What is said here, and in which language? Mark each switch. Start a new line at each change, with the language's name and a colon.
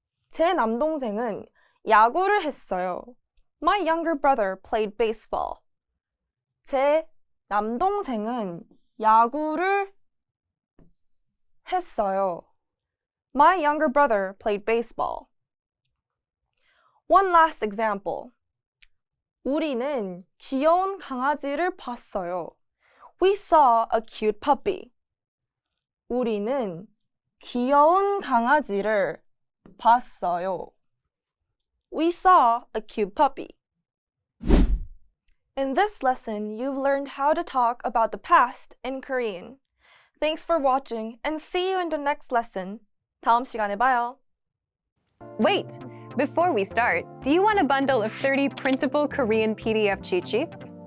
Korean: 제 남동생은 야구를 했어요.
English: My younger brother played baseball.
Korean: 제 남동생은 야구를 했어요.
English: My younger brother played baseball. One last example.
Korean: 우리는 귀여운 강아지를 봤어요.
English: We saw a cute puppy.
Korean: 우리는 귀여운 강아지를 봤어요.
English: We saw a cute puppy. In this lesson, you've learned how to talk about the past in Korean. Thanks for watching and see you in the next lesson.
Korean: 다음 시간에 봐요.
English: Wait! Before we start, do you want a bundle of 30 printable Korean PDF cheat sheets?